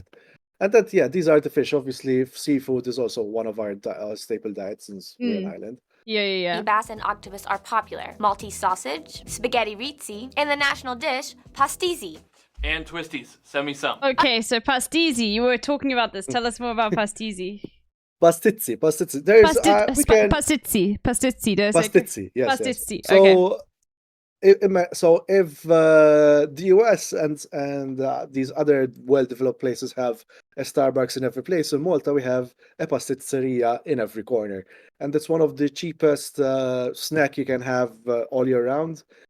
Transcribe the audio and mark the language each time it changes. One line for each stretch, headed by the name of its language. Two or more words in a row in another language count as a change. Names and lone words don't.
English: And that, yeah, these are the fish. Obviously, seafood is also one of our staple diets since we're an island. Yeah. Bass and octopus are popular. Maltese sausage, spaghetti rizzi, and the national dish, pastizzi. And twisties. Send me some. Okay, so pastizzi. You were talking about this. Tell us more about pastizzi. Pastizzi. There's pastizzi. Pastizzi. Yes. Pastizzi. So, if the US and these other well-developed places have a Starbucks in every place, in Malta we have a pasticceria in every corner, and it's one of the cheapest snack you can have all year round.